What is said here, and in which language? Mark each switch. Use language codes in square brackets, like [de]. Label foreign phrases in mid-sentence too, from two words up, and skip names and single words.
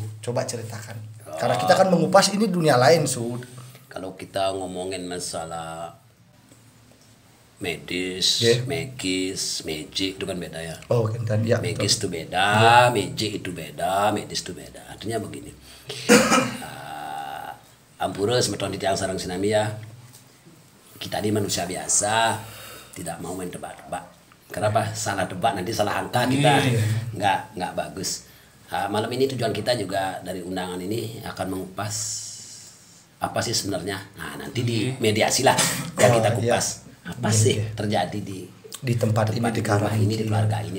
[id] Coba ceritakan. Karena kita kan mengupas ini dunia lain Su. Kalau kita ngomongin masalah medis, magis, magic itu kan beda ya. Oh, kan ya. Magis itu beda, magic itu beda, medis itu beda. Artinya begini. [ban] Ampura semeton di tiang sarang sinami ya. [id] Kita ini manusia biasa, tidak mau main tebak-tebak. Kenapa? Salah tebak nanti salah angka kita. Nggak bagus. Malam ini tujuan kita juga dari undangan ini akan mengupas apa sih sebenarnya. Nah nanti di mediasi lah yang kita kupas apa sih terjadi di tempat ini, di rumah ini, di keluarga ini.